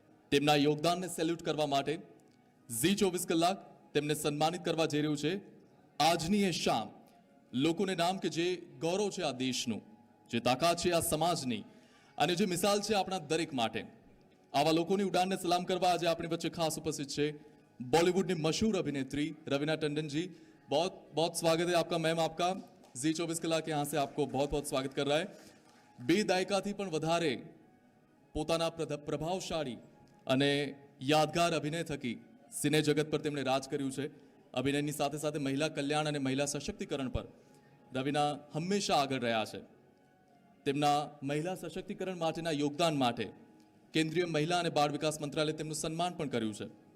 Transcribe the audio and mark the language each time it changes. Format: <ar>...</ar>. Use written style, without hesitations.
<gu>તેમના યોગદાનને સેલ્યુટ કરવા માટે ઝી 24 કલાક તેમને સન્માનિત કરવા જઈ રહ્યું છે. આજની એ શામ લોકોને નામ કે જે ગૌરવ છે આ દેશનું, જે તાકાત છે આ સમાજની અને જે મિસાલ છે આપણા દરેક માટે, આવા લોકોની ઉડાનને સલામ કરવા આજે આપણી વચ્ચે ખાસ ઉપસ્થિત છે</gu> <hi>बॉलीवुड मशहूर अभिनेत्री रवीना टंडन जी. बहुत बहुत स्वागत है आपका मैम. आपका ઝી 24 कलाक यहाँ से आपको बहुत बहुत स्वागत कर रहा है.</hi> <gu>2 દાયકાથી પણ વધારે પોતાના પ્રભાવશાળી અને યાદગાર અભિનય થકી સિને જગત પર તેમણે રાજ કર્યું છે. અભિનયની સાથે સાથે મહિલા કલ્યાણ અને મહિલા સશક્તિકરણ પર રવીના હંમેશા આગળ રહ્યા છે. તેમના મહિલા સશક્તિકરણ માટેના યોગદાન માટે કેન્દ્રીય મહિલા અને બાળ વિકાસ મંત્રાલય તેમનું સન્માન પણ કર્યું છે.</gu>